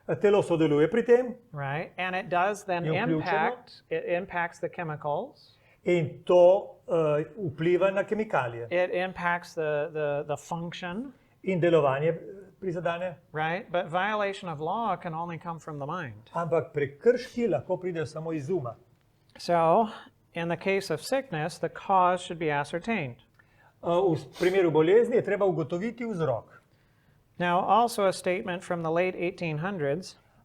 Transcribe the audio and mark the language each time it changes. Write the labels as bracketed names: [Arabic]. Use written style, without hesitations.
[Slovenian] Telo sodeluje pri tem, [English] right? And it does then [Slovenian] Je vključeno. [English] impacts the chemicals. [Slovenian] in to vpliva na kemikalije. [English] It impacts the function, [Slovenian] In delovanje prizadene. [English] right? But violation of law can only come from the mind. [Slovenian] Ampak prekrški lahko pridejo samo iz uma. [English] So, in the case of sickness, the cause should be ascertained. [Slovenian] V primeru bolezni je treba ugotoviti vzrok. [English] Now, also a statement from the late 1800s,